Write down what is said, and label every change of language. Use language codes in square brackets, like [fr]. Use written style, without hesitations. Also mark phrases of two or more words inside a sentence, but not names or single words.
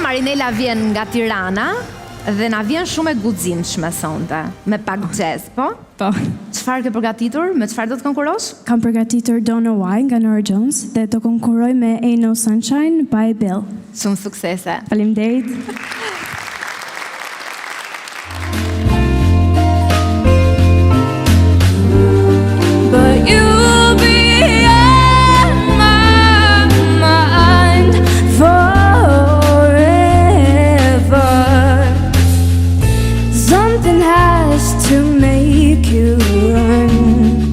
[sq] Marinela vjen nga Tirana dhe na vjen shumë e guximshme sonte, me pak jazz, po? Po. Çfarë ke përgatitur? Me çfarë do të konkurosh? Kam përgatitur Don't Know Why nga Norah Jones dhe do konkuroj me Ain't No Sunshine by Bill. Shumë suksese. Faleminderit. [en] But you'll be on my mind forever. Something has to make you run.